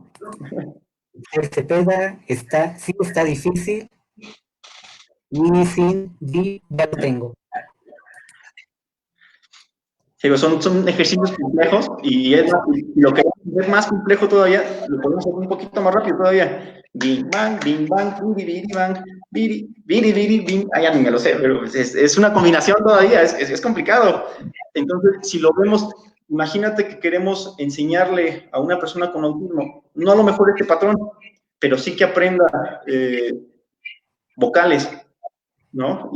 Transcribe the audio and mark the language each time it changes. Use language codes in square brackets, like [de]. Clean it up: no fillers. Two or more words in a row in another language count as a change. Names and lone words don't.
[es] Cepeda, sí está difícil. Mini sin, ya lo tengo. Son ejercicios complejos y lo que es más complejo todavía, lo podemos hacer un poquito más rápido todavía. Bing, bang, biri, bang, biri, bing. Ya ni me lo sé, pero es una combinación todavía, es complicado. Entonces, si lo vemos, imagínate que queremos enseñarle a una persona con autismo, no a lo mejor este patrón, pero sí que aprenda vocales, ¿no?